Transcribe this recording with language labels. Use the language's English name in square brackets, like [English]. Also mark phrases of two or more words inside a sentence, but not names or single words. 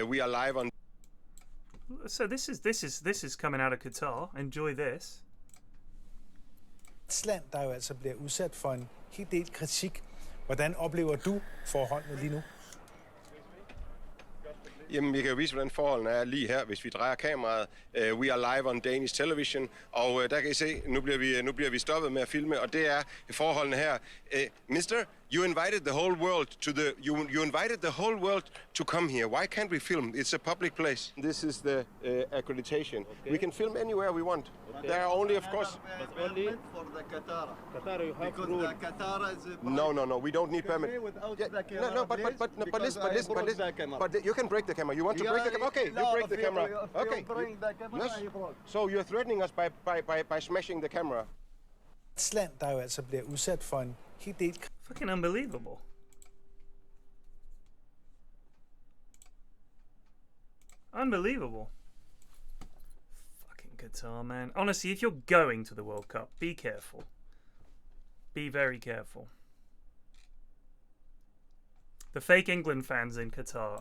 [English] We are live on. So this is coming out of Qatar. Enjoy this. [Danish] Land, der jo altså bliver udsat for en hel del kritik. Hvordan oplever du forholdene lige nu? Jamen, vi kan jo vise, hvordan forholdene er lige her, hvis vi drejer kameraet. [English] We are live on Danish television, [Danish] og der kan I se, nu bliver vi stoppet med at filme, og det er forholdene her. [English] Mister, you invited the whole world to you invited the whole world to come here. Why can't we film? It's a public place. This is the accreditation. Okay. We can film anywhere we want. Okay. There are only, of course, only for the Qatar. Qatar, you have because the Qatar is no. We don't need permit. But you can break the camera. You want to break the camera? Okay, you break the camera. Okay. So you're threatening us by smashing the camera. [Danish] Land, der jo altså bliver udsat for en hel del. [English] Fucking unbelievable. Unbelievable. Fucking Qatar, man. Honestly, if you're going to the World Cup, be careful. Be very careful. The fake England fans in Qatar.